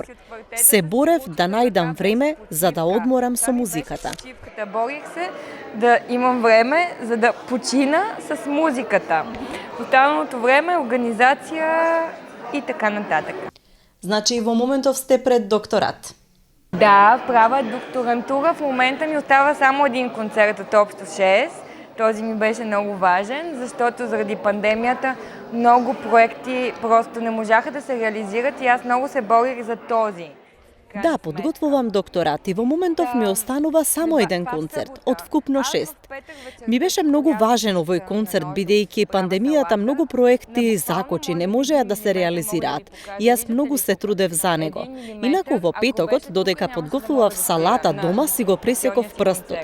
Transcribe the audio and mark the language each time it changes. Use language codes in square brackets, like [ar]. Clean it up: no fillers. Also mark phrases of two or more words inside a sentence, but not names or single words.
[mk] Се борев да најдам време за да одморам со музиката. [bg] Борих се да имам време за да почина с музиката. Останалото време, организација и така нататък. [mk] Значи во моментов сте пред докторат? [bg] Да, правя докторантура. В момента ми остава само един концерт от общо 6. Този ми беше много важен, защото заради пандемията много проекти просто не можаха да се реализират и аз много се борих за този. [mk] Да, подготвувам докторат и во моментов ми останува само еден концерт, од вкупно 6. Ми беше многу важен овој концерт, бидејќи пандемијата многу проекти закочи, не можеа да се реализираат. И јас многу се трудев за него. Инаку во петокот, додека подготвував салата дома, си го пресеков прстот.